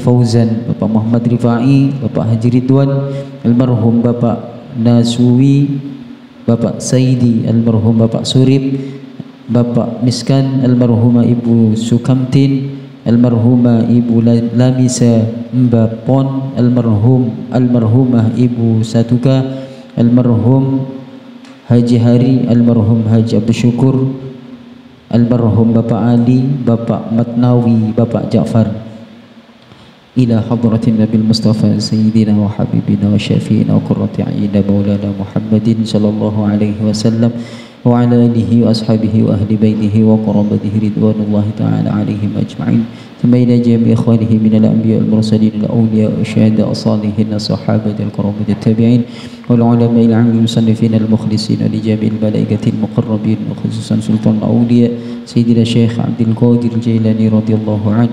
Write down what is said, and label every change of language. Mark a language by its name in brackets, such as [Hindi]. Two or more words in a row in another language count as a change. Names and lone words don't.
[Indonesian] Fauzan, Bapak Muhammad Rifai, Bapak Haji Ridwan, almarhum Bapak Nasuwi, Bapak Saidi, almarhum Bapak Surip, Bapak Miskan, almarhumah Ibu Sukamtin, almarhumah Ibu Lamisa Mbapon, almarhumah Ibu Satuka, almarhum Haji Hari, almarhum Haji Abdul Syukur, almarhum Bapak Ali, Bapak Matnawi, Bapak Ja'far, [Arabic] إلى حضرة النبي المصطفى سيدنا وحبيبنا وشفيعنا وقرة أعيننا مولانا محمد صلى الله عليه وسلم وعلى آله وأصحابه وأهل بيته وقرابته رضوان الله تعالى عليهم أجمعين. ثم إلى جميع إخوانه من الأنبياء والمرسلين الأولياء والشهداء الصالحين الصحابة الكرام التابعين والعلماء العاملين المصنفين المخلصين ولجميع الملائكة المقربين وخصوصا سلطان الأولياء سيدنا الشيخ عبد القادر الجيلاني رضي الله عنه.